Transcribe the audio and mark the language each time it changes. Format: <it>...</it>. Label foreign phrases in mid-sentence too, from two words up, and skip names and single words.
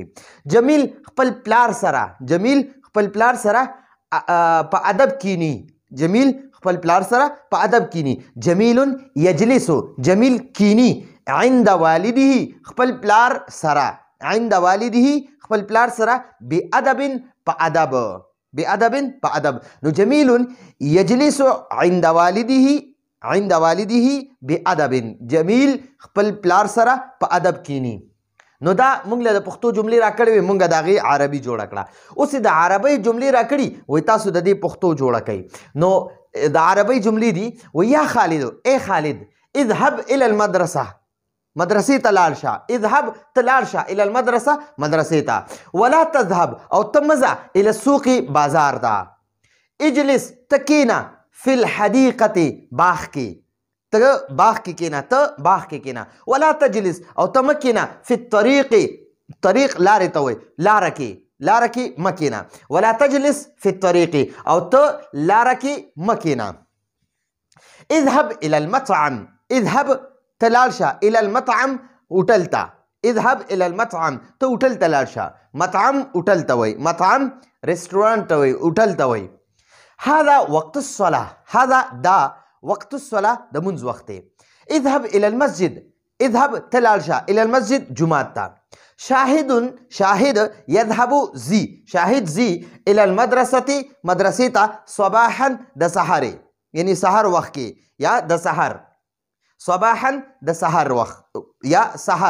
<ps>جمیل خپل پلار سره، جمیل خپل پلار سره په ادب کینی، جمیل خپل پلار سره په ادب کینی.</ps> <ar>جمیل یجلس،</ar> <ps>جمیل کینی.</ps> <ar>عند والده</ar> <ps>خپل پلار سره،</ps> <ar>عند والده</ar> <ps>خپل پلار سره. بادب په ادب، بادب په ادب.</ps> <ar>نو</ar> <ps>جمیل یجلس</ps> <ar>عند والده، عند والده بادب.</ar> <ps>جمیل خپل پلار سره په ادب کینی. نو دا موږ له د پښتو جملې راکړې وې، موږ د هغې عربي جوړه کړه. اوس د عربۍ جملې راکړي وایي تاسو د دې پښتو جوړه کوئ. نو د عربۍ جملې دي وایي</ps> <ar>یا خالد</ar> <ps>ای خالد</ps> <ar>اذهب الى المدرسه،</ar> <ps>مدرسې ته لاړ شه. اذهب ته لاړ شه</ps> <ar>الى المدرسه</ar> <ps>مدرسې ته.</ps> <ar>ولا تذهب</ar> <ps>او ته مه ځه</ps> <ar>الى السوق</ar> <ps>بازار ته. اجلس ته کېنه</ps> <ar>فی الحدیقة</ar> <ps>باغ کې، ته باغ کې کېنه، ته باغ کې کېنه.</ps> <ar>ولا تجلس</ar> <ps>او ته مه کېنه</ps> <ar>فی الطریق،</ar> <ps>طریق لارې ته وایي، لاره کې، لاره کې مه کېنه.</ps> <ar>ولا تجلس فی الطریق</ar> <ps>او ته لاره کې مه کېنه.</ps> <ar>اذهب الى المطعم،</ar> <ps>اذهب ته لاړ شه</ps> <ar>الى المطعم</ar> <ps>هوټل ته.</ps> <ar>اذهب الى المطعم</ar> <ps>ته هوټل ته لاړ شه. مطعم هوټل ته وایي، مطعم رستورانټ ته وایي، هوټل ته وایي.</ps> <ar>هذا وقت الصلاة، هذا دا وقت الصلاة</ar> <ps>د منځ وخت دی.</ps> <ar>اذهب الى المسجد،</ar> <ps>اذهب ته لاړ شه</ps> <ar>الى المسجد</ar> <ps>جمعات ته.</ps> <ar>شاهد شاهد یذهب زی، شاهد زی الى المدرسة</ar> <ps>مدرسې ته. صباحا د سحر یعنی سحر وخت کې یا د سحر. صباحا د سحر وخت یا سحر.</ps>